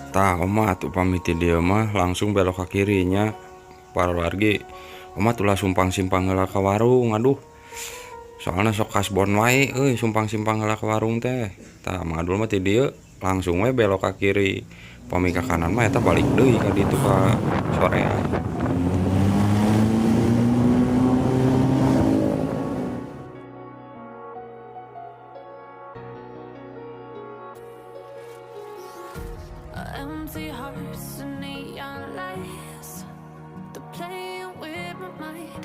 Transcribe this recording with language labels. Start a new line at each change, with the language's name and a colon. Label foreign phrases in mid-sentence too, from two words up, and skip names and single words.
Sundanese: omat upami ti dieu mah langsung
Indonesian: belok ke kirinya
Sundanese: para wargi. Omat ulah sumpang-simpang heula ka warung. Aduh, soalnya sok kasbon wae sumpang-simpang heula ka warung teh. Tah mangadul mah ti dieu langsung we
Indonesian: belok ke kiri.
Sundanese: Upami ka kanan mah eta balik deui ka ditu ka sorean.
English: Empty hearts and neon lights, they're playing with my mind.